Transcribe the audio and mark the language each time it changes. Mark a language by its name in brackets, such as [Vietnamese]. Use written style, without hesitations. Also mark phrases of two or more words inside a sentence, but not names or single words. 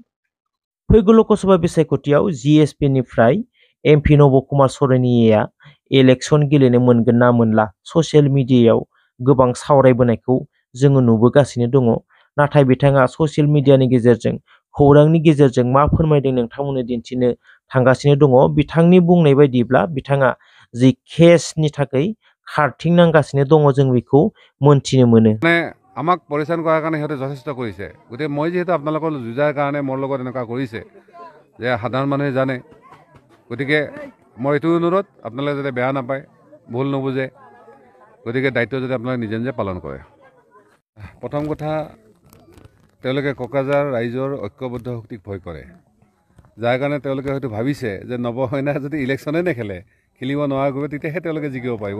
[Bodo] फैगौ लकसभा बिसायख'थियाव जिएसपि-निफ्राय एमपि नब कुमार सरेनिया इलेक्सन गेलेनो मोनगोन ना मोनला [English] social media [Bodo] गोबां सावरायबोनायखौ जोङो नुबोगासिनो दङ। नाथाय बिथाङा [English] social media [Bodo] गेजेरजों खौरांनि गेजेरजों मा फोरमायदों नोंथांमोननो दिन्थिनो थांगासिनो दङ। बिथांनि बुंनाय बायदिब्ला बिथाङा जि केसनि थाखाय खारथिंनांगासिनो दङ जों बेखौ मोनथिनो मोनो। [Assamese] আমাক পৰিচালন কৰাৰ কাৰণে সিহঁতে যথেষ্ট কৰিছে। গতিকে মই যিহেতু আপোনালোকৰ যুঁজাৰ কাৰণে মোৰ লগত এনেকুৱা কৰিছে যে সাধাৰণ মানুহে জানে, গতিকে মই এইটো অনুৰোধ আপোনালোকে যাতে বেয়া নাপায়, ভুল নুবুজে, গতিকে দায়িত্ব যাতে আপোনালোকে নিজে নিজে পালন কৰে। প্ৰথম কথা, তেওঁলোকে কোকৰাঝাৰ ৰাইজৰ ঐক্যবদ্ধ শক্তিক ভয় কৰে, যাৰ কাৰণে তেওঁলোকে হয়তো ভাবিছে যে নৱসেনা যদি ইলেকশ্যনে নেখেলে, খেলিব নোৱাৰা কৰিব, তেতিয়াহে তেওঁলোকে জিকিব পাৰিব।